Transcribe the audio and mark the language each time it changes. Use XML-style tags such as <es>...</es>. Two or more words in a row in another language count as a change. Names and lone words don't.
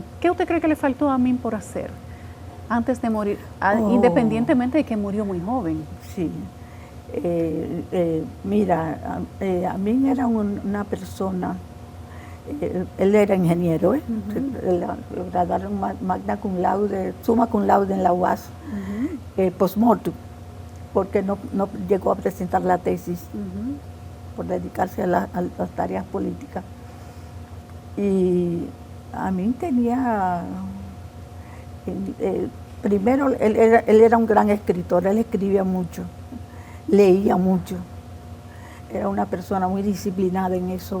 <es>¿Qué usted cree que le faltó a Amin por hacer antes de morir, independientemente de que murió muy joven? Sí. Mira, Amin era una persona, él era ingeniero, lo graduaron</es> <la>magna cum laude, summa cum laude</la> <es>en la UAS,</es> <la>post-mortem,</la> <es>porque no llegó a presentar la tesis por dedicarse a las tareas políticas. Y Amin tenía, primero, él era un gran escritor, él escribía mucho, leía mucho, era una persona muy disciplinada en eso.</es>